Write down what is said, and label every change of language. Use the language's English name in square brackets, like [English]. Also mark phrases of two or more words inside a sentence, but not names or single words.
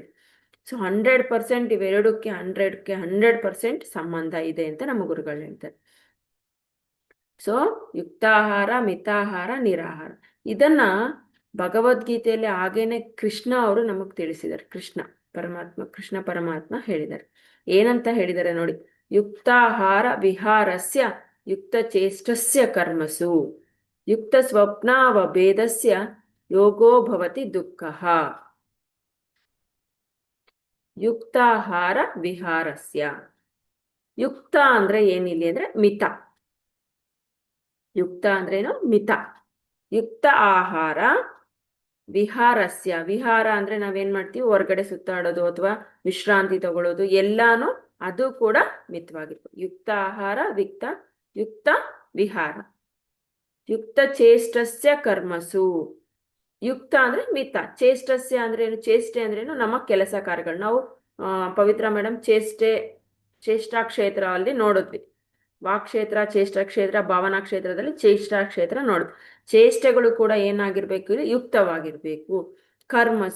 [Kannada] ಸೊ 100% ಇವೆರಡಕ್ಕೆ 100% ಸಂಬಂಧ ಇದೆ ಅಂತ ನಮ್ಮ ಗುರುಗಳು ಹೇಳ್ತಾರೆ. ಸೊ ಯುಕ್ತಾಹಾರ, ಮಿತಾಹಾರ, ನಿರಾಹಾರ, ಇದನ್ನ ಭಗವದ್ಗೀತೆಯಲ್ಲಿ ಹಾಗೇನೆ ಕೃಷ್ಣ ಅವರು ನಮಗ್ ತಿಳಿಸಿದ್ದಾರೆ. ಕೃಷ್ಣ ಪರಮಾತ್ಮ ಹೇಳಿದ್ದಾರೆ. ಏನಂತ ಹೇಳಿದ್ದಾರೆ ನೋಡಿ: [Sanskrit] ಯುಕ್ತಾಹಾರ ವಿಹಾರಸ್ಯ ಯುಕ್ತ ಚೇಷ್ಟಸ್ಯ ಕರ್ಮಸು ಯುಕ್ತ ಸ್ವಪ್ನಾವಭೇದಸ್ಯ ಯೋಗೋ ಭವತಿ ದುಃಖಃ. ಯುಕ್ತಾಹಾರ ವಿಹಾರಸ್ಯ. [Kannada] ಯುಕ್ತ ಅಂದ್ರೆ ಏನಿಲ್ಲ ಅಂದ್ರೆ ಮಿತ. ಯುಕ್ತ ಅಂದ್ರೇನು? ಮಿತ. [Sanskrit] ಯುಕ್ತ ಆಹಾರ ವಿಹಾರಸ್ಯ. [Kannada] ವಿಹಾರ ಅಂದ್ರೆ ನಾವೇನ್ ಮಾಡ್ತೀವಿ? ಹೊರಗಡೆ ಸುತ್ತಾಡೋದು ಅಥವಾ ವಿಶ್ರಾಂತಿ ತಗೊಳ್ಳೋದು, ಎಲ್ಲಾನು ಅದು ಕೂಡ ಮಿತವಾಗಿರ್ಬೇಕು. ಯುಕ್ತ ಆಹಾರ, ಯುಕ್ತ ವಿಹಾರ. [Sanskrit] ಯುಕ್ತ ಚೇಷ್ಟಸ್ಯ ಕರ್ಮಸು. [Kannada] ಯುಕ್ತ ಅಂದ್ರೆ ಮಿತ. ಚೇಷ್ಟಸ್ಯ ಅಂದ್ರೆ ಏನು? ಚೇಷ್ಟೆ ಅಂದ್ರೇನು? ನಮ್ಮ ಕೆಲಸ ಕಾರ್ಯಗಳು. ನಾವು ಪವಿತ್ರ ಮೇಡಮ್ ಚೇಷ್ಟಾ ಕ್ಷೇತ್ರ ಅಲ್ಲಿ ನೋಡಿದ್ವಿ. ವಾಕ್ಕ್ಷೇತ್ರ, ಚೇಷ್ಟಾ ಕ್ಷೇತ್ರ, ಭಾವನಾ ಕ್ಷೇತ್ರದಲ್ಲಿ ಚೇಷ್ಟಾ ಕ್ಷೇತ್ರ ನೋಡಿದ್ವಿ. ಚೇಷ್ಟೆಗಳು ಕೂಡ ಏನಾಗಿರ್ಬೇಕು? ಯುಕ್ತವಾಗಿರ್ಬೇಕು. ಕರ್ಮಸು.